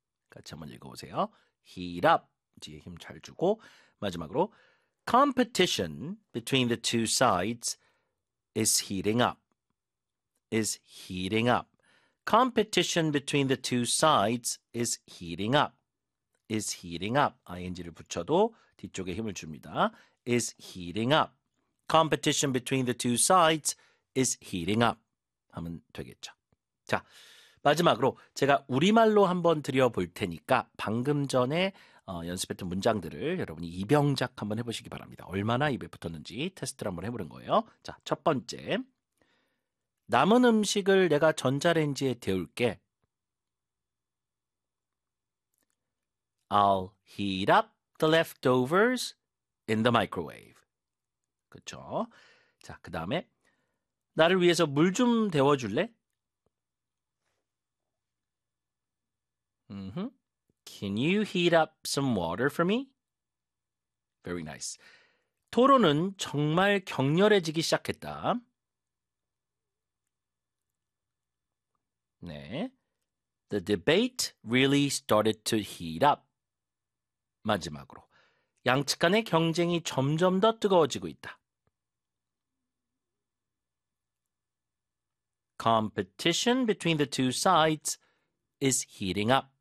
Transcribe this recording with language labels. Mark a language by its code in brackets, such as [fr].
[ko] 같이 한번 읽어보세요. [en] Heat up. [ko] 뒤에 힘 잘 주고 마지막으로 [en] Competition between the two sides is heating up. Is heating up. Competition between the two sides is heating up. Is heating up. [ko] ing를 붙여도 뒤쪽에 힘을 줍니다. [en] Is heating up. Competition between the two sides is heating up. [ko] 하면 되겠죠. 자, 마지막으로 제가 우리말로 한번 드려볼 테니까 방금 전에 연습했던 문장들을 여러분이 입영작 한번 해보시기 바랍니다. 얼마나 입에 붙었는지 테스트를 한번 해보는 거예요. 자, 첫 번째. 남은 음식을 내가 전자레인지에 데울게. [en] I'll heat up the leftovers in the microwave. [ko] 그쵸? 자, 그 다음에 나를 위해서 물 좀 데워줄래? [en] Can you heat up some water for me? Very nice. [ko] 토론은 정말 격렬해지기 시작했다. [en] 네. The debate really started to heat up. 마지막으로. [ko] 양측 간의 경쟁이 점점 더 뜨거워지고 있다. [en] Competition between the two sides is heating up.